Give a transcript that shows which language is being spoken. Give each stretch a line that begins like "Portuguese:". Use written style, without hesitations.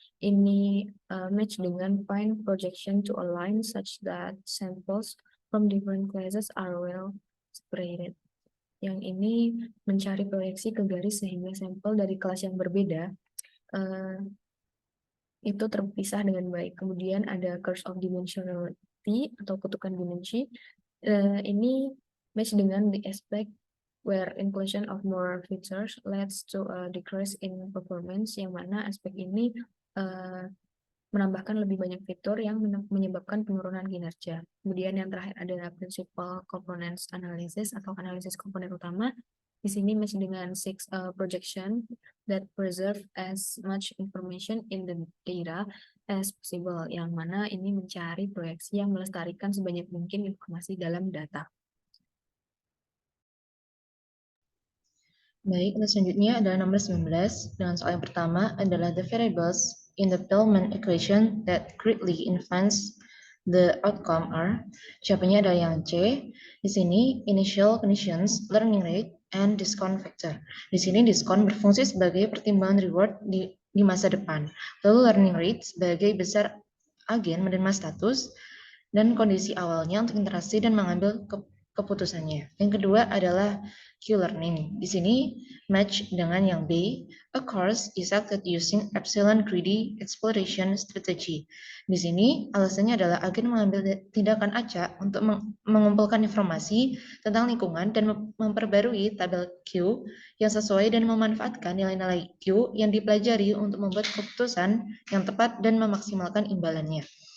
Indonesian: Ini match dengan
English: find projection to a line such that samples from different classes are well separated.
Indonesian: Yang ini mencari proyeksi ke garis sehingga sampel dari kelas yang berbeda itu terpisah dengan baik. Kemudian ada curse of dimensionality atau kutukan dimensi. Ini match dengan
English: the aspect where inclusion of more features leads to a decrease in performance,
Indonesian: yang mana aspek ini menambahkan lebih banyak fitur yang menyebabkan penurunan kinerja. Kemudian yang terakhir adalah principal components analysis atau analisis komponen utama. Di sini match dengan
English: six projection that preserve as much information in the data as possible,
Indonesian: yang mana ini mencari proyeksi yang melestarikan sebanyak mungkin informasi dalam data. Baik, untuk selanjutnya adalah nomor 19. Dengan soal yang pertama adalah
English: the variables in the Bellman equation that greatly influence the outcome are.
Indonesian: Jawabannya adalah yang C. Di sini
English: initial conditions, learning rate, and discount factor.
Indonesian: Di sini diskon berfungsi sebagai pertimbangan reward di masa depan. Lalu learning rate sebagai besar agen menerima status dan kondisi awalnya untuk interaksi dan mengambil keputusannya. Yang kedua adalah
English: Q-learning.
Indonesian: Di sini match dengan yang B.
English: A course is acted using epsilon greedy exploration strategy.
Indonesian: Di sini alasannya adalah agen mengambil tindakan acak untuk mengumpulkan informasi tentang lingkungan dan memperbarui tabel Q yang sesuai dan memanfaatkan nilai-nilai Q yang dipelajari untuk membuat keputusan yang tepat dan memaksimalkan imbalannya.